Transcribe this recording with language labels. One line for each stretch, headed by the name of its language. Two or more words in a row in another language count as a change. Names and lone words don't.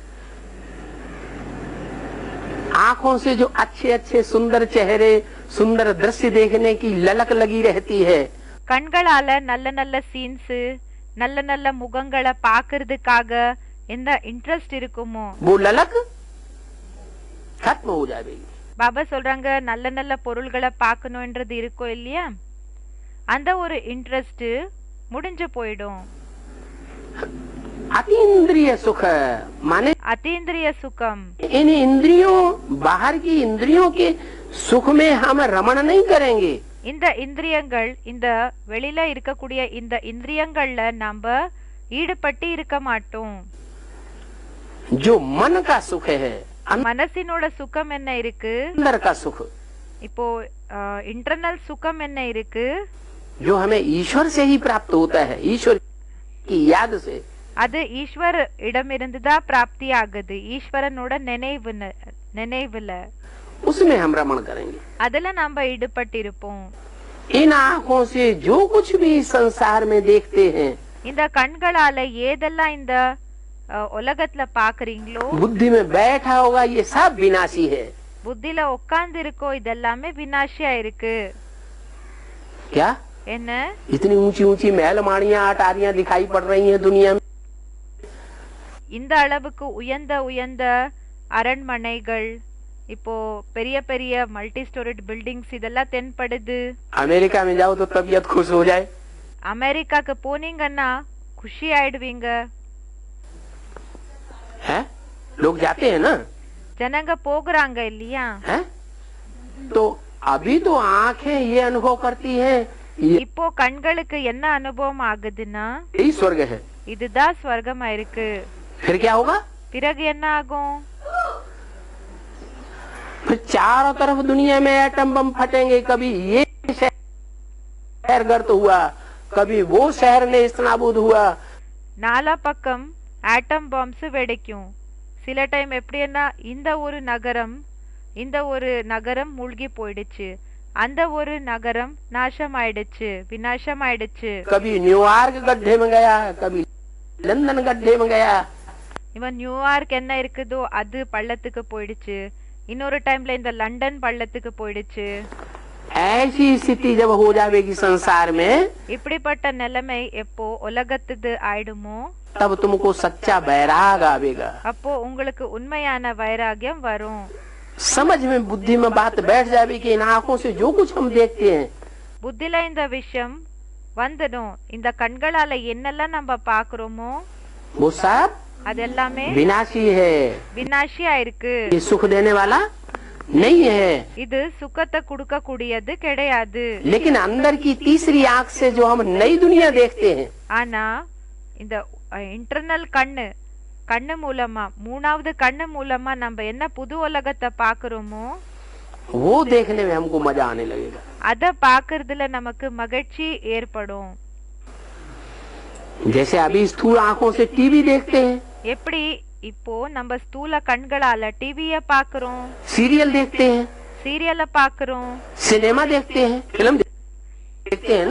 Hindi: आंखों से जो अच्छे अच्छे सुंदर चेहरे सुंदर दृश्य देखने की ललक लगी रहती है,
Tamil: கண்களால நல்ல நல்ல சீன்ஸ் நல்ல நல்ல முகங்களை பாக்குறதுக்காக எந்த இன்ட்ரெஸ்ட் இருக்குமோ
Hindi: वो ललक खत्म हो जाएगी।
Tamil: பாபா சொல்றாங்க, நல்ல நல்ல பொருள்களை பார்க்கணும்ன்றது இருக்கும் இல்லையா, அந்த ஒரு இன்ட்ரெஸ்ட் முடிஞ்சு போயிடும்।
Hindi: अतीन्द्रिय सुख माने
Tamil: அத்தீந்திரிய சுகம்,
Hindi: इन इंद्रियों बाहर की इंद्रियों के सुख में हम रमण नहीं करेंगे।
Tamil: இந்த இந்திரியங்கள் இந்த வெளியில இருக்கக்கூடிய இந்த இந்திரியங்கள்ல நாம ஈடுபட்டு இருக்க மாட்டோம்।
Hindi: जो मन का सुख है,
Tamil: மனசினோட சுகம் என்ன இருக்கு,
Hindi: अंदर का सुख,
Tamil: இப்போ இன்டர்னல் சுகம் என்ன இருக்கு,
Hindi: जो हमें ईश्वर से ही प्राप्त होता है, ईश्वर की याद से,
Tamil: அது ஈஸ்வர் இடமிருந்துதான் பிராப்தி ஆகுது, ஈஸ்வரனோட நினைவுல
Hindi: उसमें हम रमण करेंगे।
Tamil: அதுல நாம ஈடுபட்டு இருப்போம்।
Hindi: इन आँखों से जो कुछ भी संसार में देखते हैं,
Tamil: இந்த கண்களால ஏதெல்லாம் இந்த உலகத்துல பாக்குறீங்களோ,
Hindi: बुद्धि में बैठा होगा, ये सब विनाशी है।
Tamil: புத்தில உட்கார்ந்து இருக்கோ இதெல்லாமே வினாशिया இருக்கு।
Hindi: क्या
Tamil: என்ன?
Hindi: इतनी ऊंची ऊंची महलमाड़ियां अटारियां दिखाई पड़ रही हैं दुनिया में?
Tamil: இந்த அளவுக்கு உயர்ந்த உயர்ந்த அரண்மனைகள், இப்போ பெரிய பெரிய
English: multi storied buildings
Tamil: இதெல்லாம் தென்படுது।
Hindi: अमेरिका में जाओ तो तबीयत खुश हो जाए।
Tamil: அமெரிக்காக்கு போனீங்கன்னா खुशी ஆயிடுவீங்க।
Hindi: है लोग जाते हैं ना,
Tamil: ஜனங்க போகிறாங்க இல்லையா?
Hindi: है तो अभी तो आंखें ये अनुभव करती हैं
Tamil: இப்போ கண்களுக்கு என்ன அனுபவம் ஆகுதுன்னா
Hindi: यही स्वर्ग है।
Tamil: இதுதான் ஸ்வர்கமா இருக்கு.
Hindi: फिर क्या होगा?
Tamil: பிறகு என்ன ஆகும்?
Hindi: फिर चारों तरफ दुनिया में एटम बम फटेंगे, कभी ये शहर गर्त हुआ, कभी वो शहर ने इस्तेनाबूद हुआ।
Tamil: நாலா பக்கம்
English: atom bombs
Tamil: வெடிக்கும். சில டைம் எப்படின்னா இந்த ஒரு நகரம் மூழ்கி போயிடுச்சு, அந்த ஒரு நகரம் நாசமாயிடுச்சு, விநாசமாயிடுச்சு.
Hindi: कभी न्यूयॉर्क गड्ढे में गया, कभी लंदन गड्ढे में गया।
Tamil: இவன் நியூயார்க் என்ன இருக்குதோ அது பள்ளத்துக்கு போயிடுச்சு, இன்னொரு டைம்ல இந்த லண்டன் பள்ளத்துக்கு போயிடுச்சு.
Hindi: ऐसी स्थिति जब हो जाएगी संसार में,
Tamil: இப்படிப்பட்ட நிலைமை எப்போ உலகத்துது ஆயிடுமோ
Hindi: तब तुमको सच्चा वैराग आवेगा।
Tamil: அப்போ உங்களுக்கு உண்மையான வைராகியம் வரும்.
Hindi: समझ में बुद्धि में बात बैठ जावे कि इन आंखों से जो कुछ हम देखते हैं,
Tamil: புத்தில இந்த விஷயம் வந்துடும். இந்த கண்களால என்னெல்லாம் நம்ம பாக்குறோமோ
Hindi: वो सब
Tamil: அது எல்லாமே
Hindi: विनाशी है।
Tamil: விநாசியா இருக்கு.
Hindi: ये सुख देने वाला नहीं है।
Tamil: இது சுகத்தை கொடுக்க கூடியது கிடையாது.
Hindi: लेकिन अंदर की तीसरी आंख से जो हम नई दुनिया देखते हैं,
Tamil: ஆனா இந்த இன்டர்னல் கண்ணு மூலமா, மூணாவது கண்ணு மூலமா நம்ம என்ன புது உலகத்தை பாக்குறோமோ
Hindi: वो देखने में हमको मजा आने लगेगा।
Tamil: அத பாக்குறதுல நமக்கு மகிழ்ச்சி ஏற்படும்.
Hindi: जैसे अभी स्थूल आंखों से टीवी देखते हैं,
Tamil: எப்படி இப்போ நம்ம ஸ்தூல கண்களால டிவிய பாக்குறோம்,
Hindi: सीरियल देखते हैं,
Tamil: சீரியலை பாக்குறோம்,
Hindi: सिनेमा देखते हैं, फिल्म देखते हैं ना,